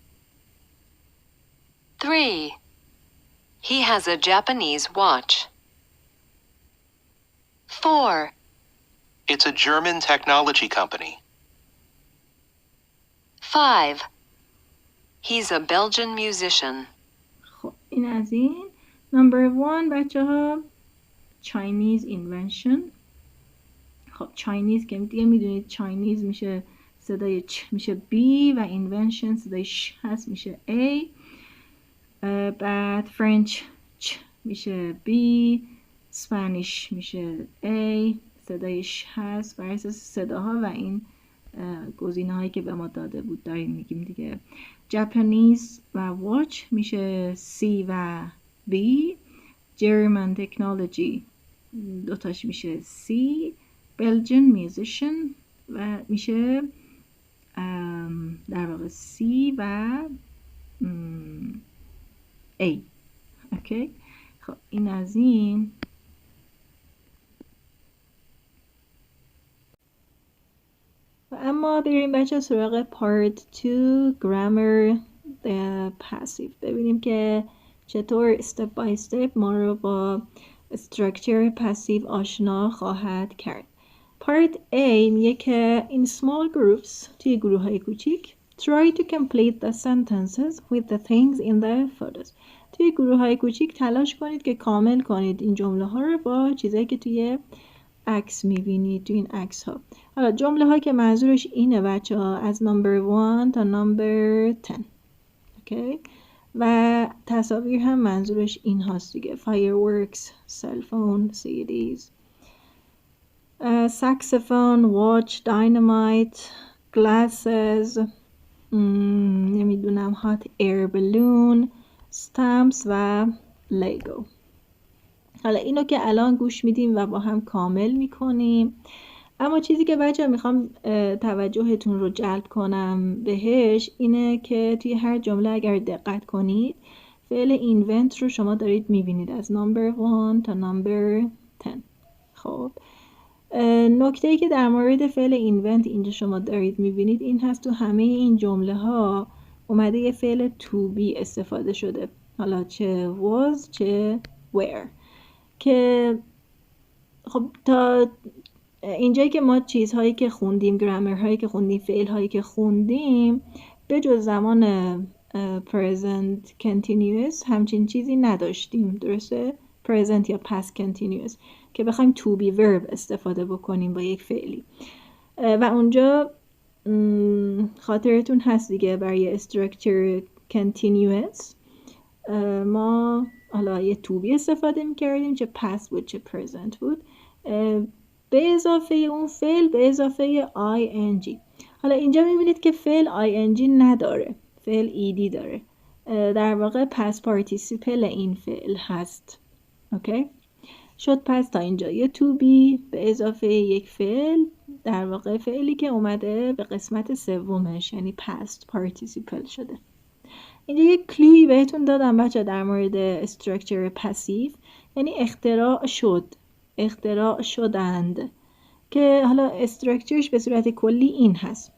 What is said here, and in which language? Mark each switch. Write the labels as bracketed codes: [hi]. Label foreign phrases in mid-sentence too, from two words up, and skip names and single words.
[en] 3. He has a Japanese watch. 4. It's a German technology company. 5. He's a Belgian musician. [fa] خب این از این. نمبر 1 بچه ها [en] Chinese invention. [fa] خب Chinese که دیگه میدونید Chinese میشه صدای چ میشه B و invention صدای ش هست میشه A. بعد French چ میشه B، Spanish میشه A صدای ش هست بر اساس صداها و این گزینه هایی که به ما داده بود داریم میگیم دیگه. Japanese و watch میشه C و B. [en] German technology [fa] دوتاش میشه C. [en] Belgian musician [fa] و میشه در واقع C و A. اوکی؟ خب این از این. و اما بریم بچه سراغ پارت 2 گرامر پاسیو. ببینیم که چطور [en] step by step [fa] ما رو با استراکچر پاسیو آشنا خواهد کرد. پارت A میگه که [en] in small groups [fa] توی گروه های کوچیک [en] try to complete the sentences with the things in the photos. [fa] توی گروه های کوچیک تلاش کنید که کامل کنید این جمله ها رو با چیزایی که توی عکس میبینید تو این عکس ها. حالا جمله ها که منظورش اینه بچه ها از نمبر 1 تا نمبر 10. اوکی؟ و تصاویر هم منظورش این هاست دیگه. [en] fireworks, cell phone, CDs, saxophone, watch, dynamite, glasses, نمیدونم hot air balloon, stamps و lego. [fa] حالا اینو که الان گوش میدیم و با هم کامل میکنیم، اما چیزی که بچه میخوام توجهتون رو جلب کنم بهش اینه که توی هر جمله اگر دقت کنید فعل invent رو شما دارید میبینید از نمبر 1 تا نمبر 10. خب نکته‌ای که در مورد فعل invent اینجا شما دارید میبینید این هست تو همه این جمله ها اومده یه فعل [en] to be [fa] استفاده شده، حالا چه was چه were، که خب تا اینجایی که ما چیزهایی که خوندیم، گرامر هایی که خوندیم، فعل هایی که خوندیم به جز زمان [en] present continuous [fa] همچین چیزی نداشتیم، درسته؟ present یا [en] past continuous [fa] که بخوایم [en] to be verb [fa] استفاده بکنیم با یک فعلی. و اونجا خاطرتون هست دیگه برای [en] structure continuous [fa] ما حالا یه [en] to be [fa] استفاده میکردیم چه past بود چه present بود. به اضافه اون فعل به اضافه ing. حالا اینجا میبینید که فعل ing نداره، فعل ed داره، در واقع [en] past participle [fa] این فعل هست. اوکی شد پس تا اینجا یه [en] to be [fa] به اضافه یک فعل، در واقع فعلی که اومده به قسمت سومش، یعنی [en] past participle [fa] شده. اینجا یک کلویی بهتون دادم بچه در مورد استراکچر پسیو، یعنی اختراع شد، اختراع شدند، که حالا استراکچرش به صورت کلی این هست.